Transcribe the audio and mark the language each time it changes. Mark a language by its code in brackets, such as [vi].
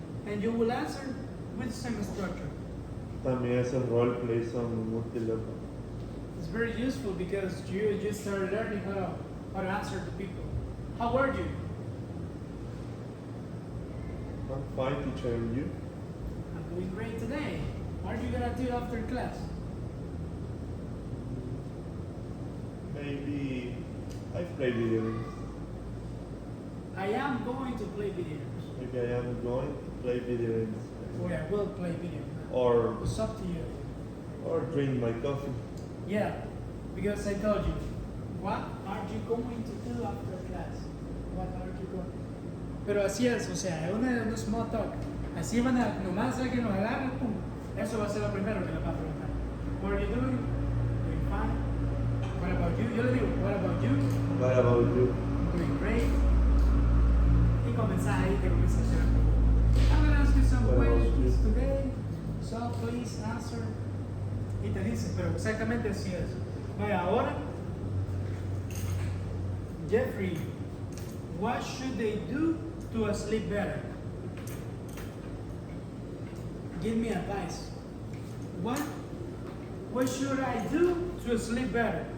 [en] and you will answer with the same structure. [es] También esos roleplays son útiles. [en] It's very useful because you just started learning how to answer to people. How are you? I'm fine, teacher, and you? I'm doing great today. What are you gonna do after class? Maybe I play video games. I am going to play video games. Maybe I am going to play video games. Or I will play video games. Or It's up to you. drink my coffee. Yeah, because I told you, what are you going to do after class? What are you going? [es] Pero así es, o sea, es una [en] small talk. [es] Así van a, nomás a que nos agarren, pum. Eso va a ser lo primero que le va a preguntar. [en] What are you doing? Doing fine. What about you? [es] Yo le digo, [en] what about you? What about you? Doing great. [es] Y comenzar ahí de conversación. [en] I'm gonna ask you some What about questions you? today, so please answer. [es] Y te dice, pero exactamente así es. Vaya, ahora, [en] Jeffrey, what should they do to sleep better? Give me advice. What should I do to sleep better?